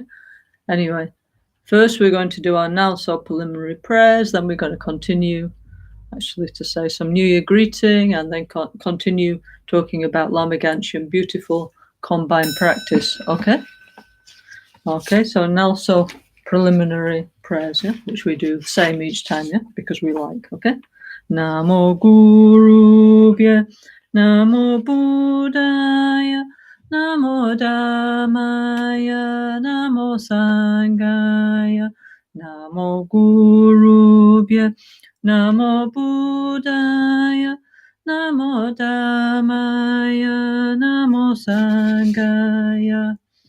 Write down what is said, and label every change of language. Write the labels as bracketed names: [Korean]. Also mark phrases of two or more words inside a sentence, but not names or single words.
[English] Anyway, first we're going to do our NgalSo preliminary prayers, then we're going to continue actually to say some New Year greeting and then continue talking about Lama Caroline, beautiful combined practice, okay? Okay, so NgalSo preliminary prayers, yeah, which we do the same each time, yeah, because we like, okay? [Pali] Namo Gurubhya, Namo Buddhaya, Namo Dhammaya, Namo Sanghaya, Namo Gurubhya, Namo Buddhaya, Namo Dhammaya, Namo Sanghaya,